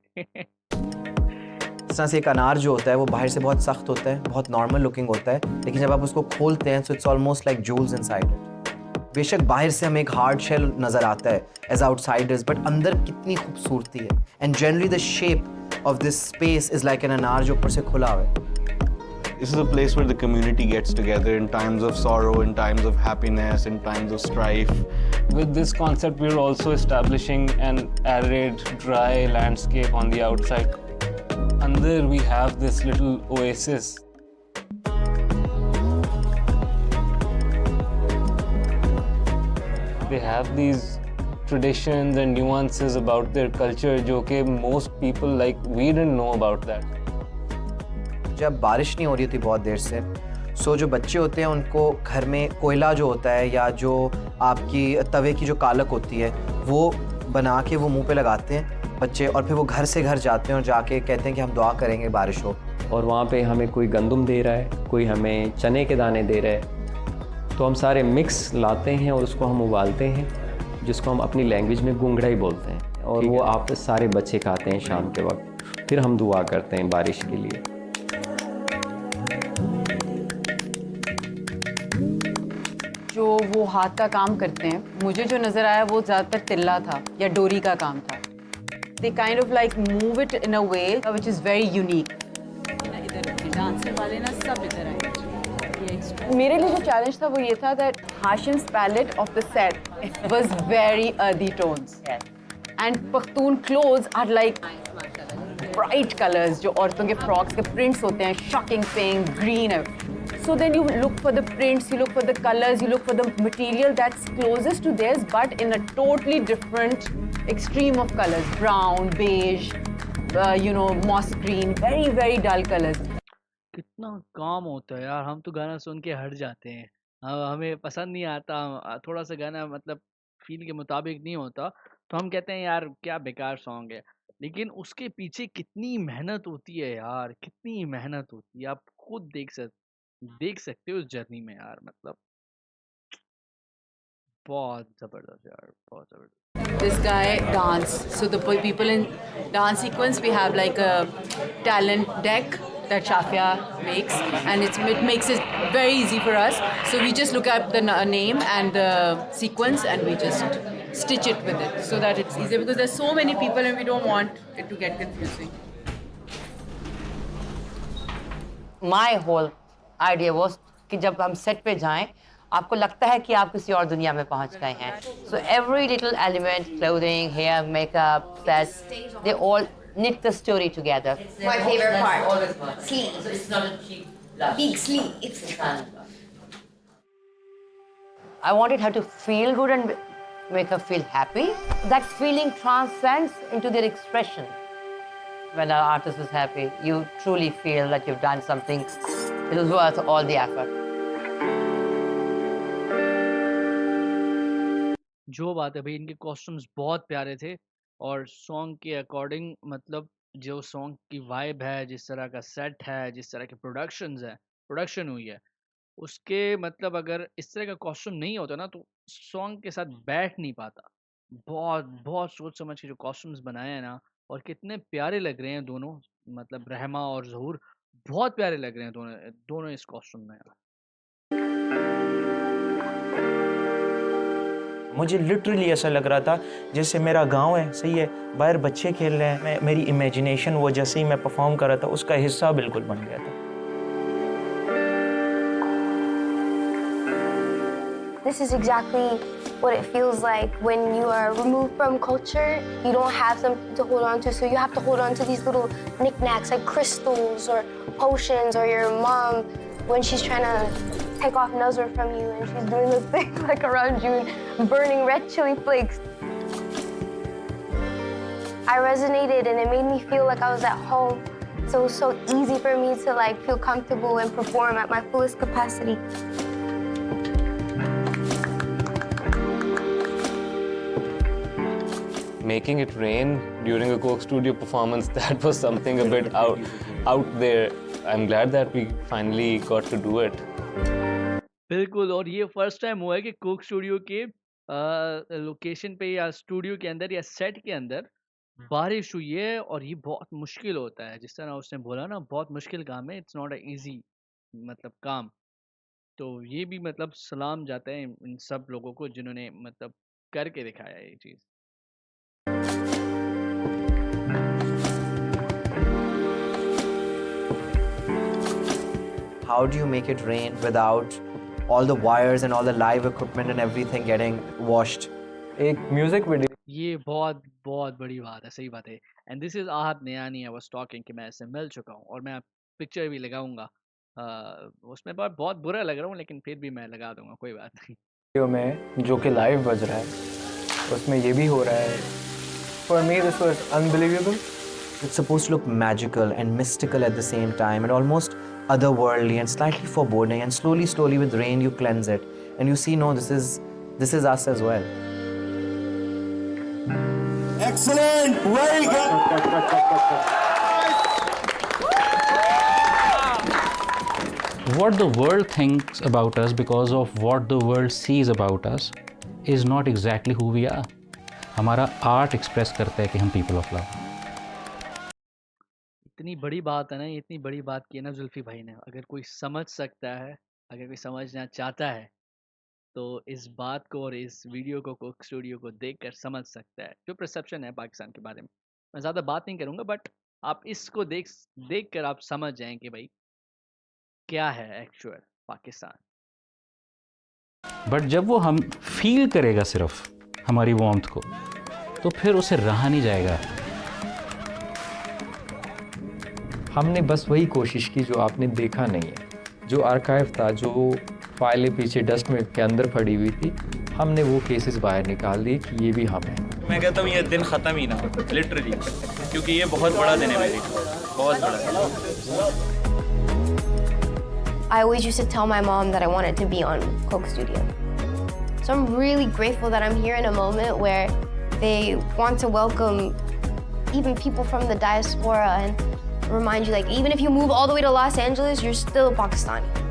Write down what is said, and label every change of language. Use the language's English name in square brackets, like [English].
[Hindi] इस तरह से एक अनार जो होता है वो बाहर से बहुत सख्त होता है, बहुत नॉर्मल लुकिंग होता है, लेकिन जब आप उसको खोलते हैं तो [English] It's almost like jewels inside it. [Hindi] बेशक बाहर से हमें एक हार्ड शेल नज़र आता है [English] as outsiders, [Hindi] बट अंदर कितनी खूबसूरती है। [English] and generally the shape of this space is like an अनार [Hindi] जो ऊपर से खुला हुआ है। [English] This is a place where the community gets together in times of sorrow, in times of happiness, in times of strife. With this concept, we're also establishing an arid, dry landscape on the outside. Under we have this little oasis. They have these traditions and nuances about their culture, [Hindi] जो कि [English] most people like we didn't know about that. [Hindi] जब बारिश नहीं हो रही थी बहुत देर से, सो जो बच्चे होते हैं उनको घर में कोयला जो होता है या जो आपकी तवे की जो कालक होती है वो बना के वो मुंह पे लगाते हैं बच्चे, और फिर वो घर से घर जाते हैं और जाके कहते हैं कि हम दुआ करेंगे बारिश हो। और वहाँ पे हमें कोई गंदम दे रहा है, कोई हमें चने के दाने दे रहा है, तो हम सारे मिक्स लाते हैं और उसको हम उबालते हैं, जिसको हम अपनी लैंग्वेज में गुंगड़ा ही बोलते हैं, और वो आप सारे बच्चे खाते हैं शाम के वक्त। फिर हम दुआ करते हैं बारिश के लिए। जो वो हाथ का काम करते हैं, मुझे जो नज़र आया वो ज़्यादातर तिल्ला था या डोरी का काम था। [English] They kind of like move it in a way which is very unique. [Hindi] Dancer वाले ना सब इधर आए। मेरे लिए जो चैलेंज था वो ये था [English] that Hashim's palette of the set was very earthy tones, and Pakhtun clothes are like bright colors. [Hindi] जो औरतों के फ्रॉक्स के prints होते हैं, [English] shocking pink, green. So then you look for the prints, you look for the colors, you look for the material that's closest to theirs, but in a totally different extreme of colors. Brown, beige, moss green, very, very dull colors. [Hindi] कितना काम होता है यार, हम तो गाना सुन के हट जाते हैं। हमें पसंद नहीं आता, थोड़ा सा गाना मतलब फील के मुताबिक नहीं होता तो हम कहते हैं यार क्या बेकार सॉन्ग है, लेकिन उसके पीछे कितनी मेहनत होती है यार, कितनी मेहनत होती है। आप खुद देख सकते हो उस जर्नी में यार, मतलब बहुत जबरदस्त यार, बहुत जबरदस्त। [English] This guy dance. So the people in dance sequence, we have like a talent deck that Shafia makes, and it makes it very easy for us. So we just look at the name and the sequence, and we just stitch it with it so that it's easier, because there's so many people and we don't want it to get confusing. My whole idea was [Hindi] कि जब हम set पे जाएं आपको लगता है कि आप किसी और दुनिया में पहुंच गए हैं. [English] So every little element, clothing, hair, makeup, sets, they all knit the story together. My favorite part. Sleep. So it's not a cheap blush. Big sleep. It's I wanted her to feel good and make her feel happy. That feeling transcends into their expression. When an artist is happy, you truly feel that you've done something that was worth all the effort. [Hindi] जो बात है भाई, इनके costumes बहुत प्यारे थे और song के अकॉर्डिंग, मतलब जो सॉन्ग की वाइब है, जिस तरह का सेट है, जिस तरह के प्रोडक्शन हुई है, उसके मतलब अगर इस तरह का कॉस्ट्यूम नहीं होता ना तो सॉन्ग के साथ बैठ नहीं पाता। बहुत बहुत सोच समझ के जो कॉस्ट्यूम्स बनाए हैं ना, और कितने प्यारे लग रहे हैं दोनों, मतलब रहमा और ज़हूर बहुत प्यारे लग रहे हैं दोनों इस कॉस्ट्यूम में। मुझे लिटरली ऐसा लग रहा था जैसे मेरा गांव है, सही है, बाहर बच्चे खेल रहे हैं, मेरी इमेजिनेशन वो जैसे ही मैं परफॉर्म कर रहा था उसका हिस्सा बिल्कुल बन गया था। [English] This is exactly what it feels like when you are removed from culture. You don't have something to hold on to, so you have to hold on to these little knickknacks like crystals or potions, or your mom when she's trying to take off Nazar from you and she's doing this thing like around you and burning red chili flakes. I resonated and it made me feel like I was at home. So it was so easy for me to like feel comfortable and perform at my fullest capacity. making it rain during a Coke Studio performance, that was something a bit out there. I'm glad that we finally got to do it. [Hindi] बिल्कुल, और ये first time हुआ है कि Coke studio के location पे या studio के अंदर या सेट के अंदर बारिश हुई है, और ये बहुत मुश्किल होता है। जिस तरह उसने बोला ना, बहुत मुश्किल काम है, [English] it's not a easy [Hindi] मतलब काम। तो ये भी मतलब सलाम जाता है इन सब लोगों को जिन्होंने मतलब करके दिखाया ये चीज़। [English] How do you make it rain without all the wires and all the live equipment and everything getting washed? [Hindi] एक म्यूजिक वीडियो, ये बहुत बहुत बड़ी बात है, सही बात है। [English] and this is आहत नयानी, I was talking [Hindi] कि मैं इससे मिल चुका हूँ और मैं पिक्चर भी लगाऊंगा। उसमें बहुत बुरा लग रहा हूँ, लेकिन फिर भी मैं लगा दूंगा, कोई बात नहीं। वीडियो में जो कि लाइव बज रहा है उसमें ये भी हो रहा है। [English] For me this was unbelievable. It's supposed to look magical and mystical at the same time, and almost otherworldly and slightly foreboding, and slowly with rain you cleanse it and you see, no, this is us as well. Excellent! Very good! What the world thinks about us because of what the world sees about us is not exactly who we are. [Hindi] हमारा art express करता है कि हम [English] People of love. [Hindi] इतनी बड़ी बात है ना, इतनी बड़ी बात की है ना जुल्फी भाई ने। अगर कोई समझ सकता है, अगर कोई समझना चाहता है, तो इस बात को और इस वीडियो को कोक स्टूडियो को देखकर समझ सकता है जो परसेप्शन है पाकिस्तान के बारे में। मैं ज़्यादा बात नहीं करूँगा, बट आप इसको देख कर आप समझ जाएं कि भाई क्या है एक्चुअल पाकिस्तान। बट जब वो हम फील करेगा सिर्फ हमारी वार्मथ को, तो फिर उसे रहा नहीं जाएगा। हमने बस वही कोशिश की जो आपने देखा नहीं है। जो आर्काइव था, जो फाइलें पीछे डस्ट में के अंदर पड़ी हुई थी, हमने वो केसेस बाहर निकाल दिए कि ये भी हम हैं। मैं कहता हूँ ये दिन ख़त्म ही ना हो, लिटरली, क्योंकि ये बहुत बड़ा दिन है मेरे लिए, बहुत बड़ा दिन। [English] I always used to tell my mom that I wanted to be on Coke Studio. So I'm really grateful that I'm here in a moment where they want to welcome even people from the diaspora and remind you, like, even if you move all the way to Los Angeles, you're still Pakistani.